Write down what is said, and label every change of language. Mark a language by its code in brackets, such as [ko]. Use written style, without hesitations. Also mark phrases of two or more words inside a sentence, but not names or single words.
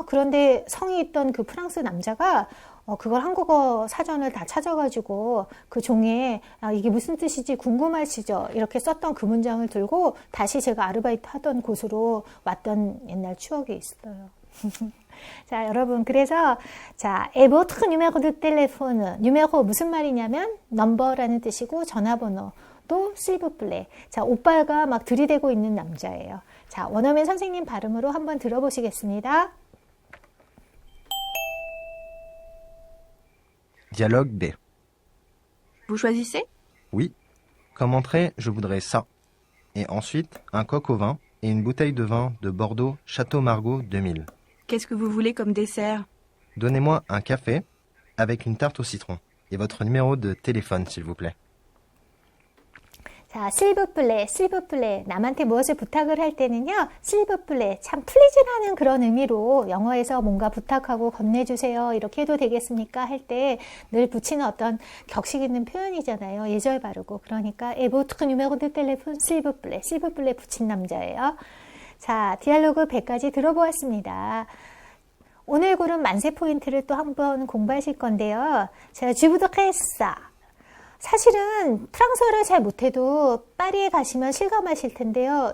[ko] 그런데 성이 있던 그 프랑스 남자가 그걸 한국어 사전을 다 찾아가지고 그 종이에 이게 무슨 뜻인지 궁금하시죠? 이렇게 썼던 그 문장을 들고 다시 제가 아르바이트 하던 곳으로 왔던 옛날 추억이 있어요. 자, 여러분, 그래서, 자, [fr] et votre numéro de téléphone. [ko] numéro 무슨 말이냐면, 넘버라는 뜻이고, 전화번호도 [fr] s'il vous plaît. [ko] 자, 오빠가 막 들이대고 있는 남자예요. 자, 원어민 선생님 발음으로 한번 들어보시겠습니다. [fr] Dialogue B. Vous choisissez? Oui. Comme entrée, je voudrais ça. Et ensuite, un coq au vin et une bouteille de vin de Bordeaux Château Margaux 2000. Qu'est-ce que vous voulez comme dessert? Donnez-moi un café avec une tarte au citron et votre numéro de téléphone, s'il vous plaît. 자, s'il vous plaît. [ko] 남한테 무엇을 부탁을 할 때는요, [fr] s'il vous plaît. [ko] 참 플리즈라는 그런 의미로 영어에서 뭔가 부탁하고 건네주세요. 이렇게 해도 되겠습니까? 할 때 늘 붙이는 어떤 격식 있는 표현이잖아요. 예절 바르고. 그러니까, [fr] et votre numéro de téléphone, s'il vous plaît [ko] 붙인 남자예요. 자, 디알로그 100까지 들어보았습니다. 오늘 고른 만세 포인트를 또 한번 공부하실 건데요. [fr] 자, je voudrais ça. [ko] 사실은 프랑스어를 잘 못해도 파리에 가시면 실감하실 텐데요.